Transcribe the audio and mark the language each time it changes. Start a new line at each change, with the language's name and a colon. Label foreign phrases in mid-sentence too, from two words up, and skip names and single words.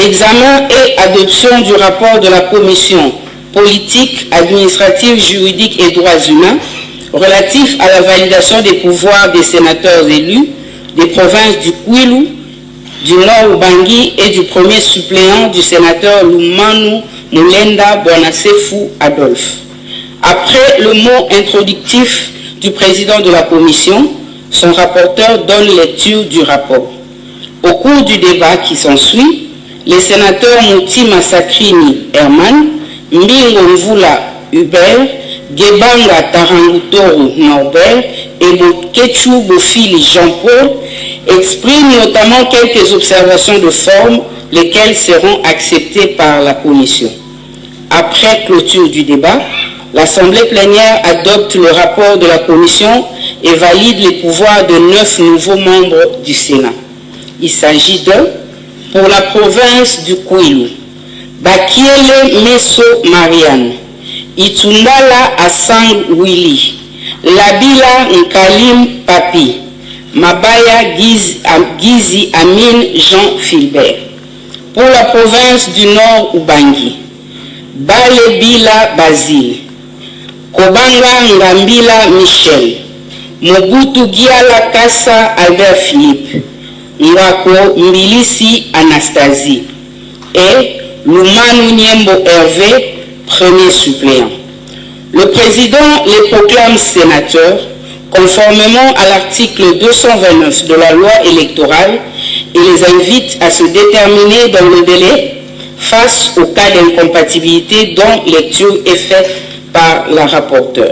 French: Examen et adoption du rapport de la Commission politique, administrative, juridique et droits humains relatif à la validation des pouvoirs des sénateurs élus des provinces du Kwilu, du Nord Ubangi et du premier suppléant du sénateur Lumanu Mulenda Bonasefu Adolphe. Après le mot introductif du président de la commission, son rapporteur donne lecture du rapport. Au cours du débat qui s'ensuit, les sénateurs Mouti Massakrini Herman Mbingo Mvula Hubert, Gebanga Tarangutoro Norbert et Boketchou Bofili Jean-Paul expriment notamment quelques observations de forme, lesquelles seront acceptées par la commission. Après clôture du débat, l'Assemblée plénière adopte le rapport de la commission et valide les pouvoirs de 9 nouveaux membres du Sénat. Il s'agit de, pour la province du Kwilu, Bakiele Meso Marianne, Itundala Asang Willy, Labila Nkalim Papi, Mabaya Gizi Amin Jean Philbert. Pour la province du Nord Ubangi, Balebila Basile, Kobanga Ngambila Michel, Mobutu Giala Kassa Albert Philippe, Ngako Mbilisi Anastasie et Lumanu Niembo Hervé, premier suppléant. Le président les proclame sénateurs conformément à l'article 229 de la loi électorale et les invite à se déterminer dans le délai face au cas d'incompatibilité dont lecture est faite par la rapporteure.